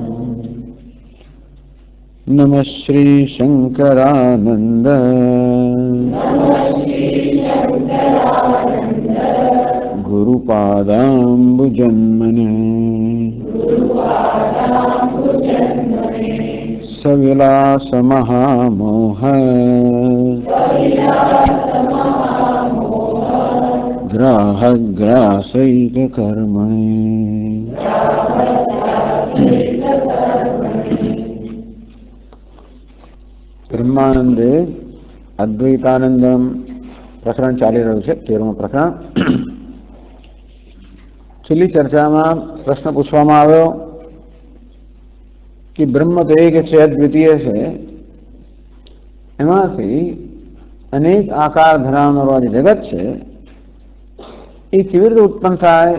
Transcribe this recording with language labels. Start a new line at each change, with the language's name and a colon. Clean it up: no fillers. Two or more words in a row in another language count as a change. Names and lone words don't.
Sanskrit: नमः श्री शंकरानंद गुरुपादाम्बुजन्मने सविलास महामोह ग्राहग्रासैक कर्मणे।
Gujarati: બ્રહ્માનંદે અદ્વૈતાનંદમ પ્રકરણ ચાલી રહ્યું છે, 13મું પ્રકરણ. છેલ્લી ચર્ચામાં પ્રશ્ન પૂછવામાં આવ્યો કે બ્રહ્મ તો એક છે, અદ્વિતીય છે, એમાંથી અનેક આકાર ધરાવનારું જે જગત છે એ કેવી રીતે ઉત્પન્ન થાય?